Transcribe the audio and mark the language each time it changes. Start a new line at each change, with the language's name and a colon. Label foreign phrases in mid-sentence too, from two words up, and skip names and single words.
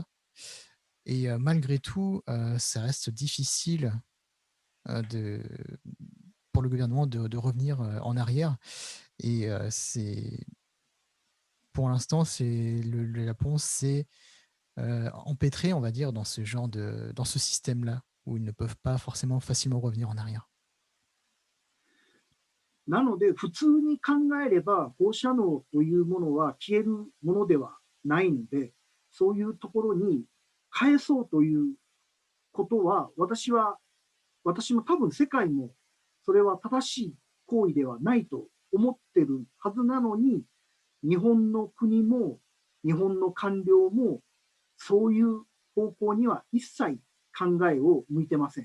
French: Et malgré tout, ça reste difficile pour le gouvernement de revenir en arrière. Et c'est pour l'instant, le Japon s'est empêtré, on va dire, dans ce genre dans ce système-là, où ils ne peuvent pas forcément facilement revenir en arrière.
Japanese: なので、普通に考えれば、放射能というものは消えるものではないので、そういうところに返そうということは、私も多分世界も、それは正しい行為ではないと思ってるはずなのに、日本の国も、日本の官僚も、そういう方向には一切考えを向いてません。